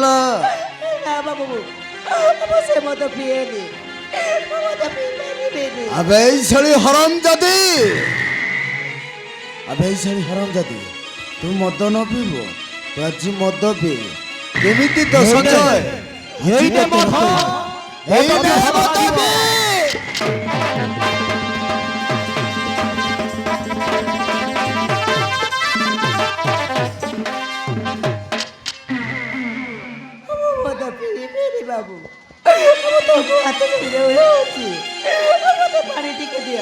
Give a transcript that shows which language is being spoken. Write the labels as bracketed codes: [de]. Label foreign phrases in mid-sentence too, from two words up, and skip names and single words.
[or] ନା ବାବୁ ମୁଁ ସେ ମଦ ପିଏନି। ମୁଁ ମଦ ପିଇପାରିବିନି। ଆବେ ଏଇ ଶାଳି ହରାମ ଜାତି, ଆବେ ଏଇ ଶାଳି ହରାମ ଜାତି, ତୁ ମଦ ନ ପିଇବୁ? ତୁ ଆଜି ମଦ ପିଇ। କେମିତି ତ ସଞ୍ଜୟ? ଏଇନେ ମଦ, এইনে ମଦ ପିଇ। ମଦ ପିଇବିନି ବାବୁ। ମୁଁ ତମକୁ ହାତ ଧରିଲେ ହେଉଛି। ମତେ ପାଣି ଟିକେ ଦିଅ।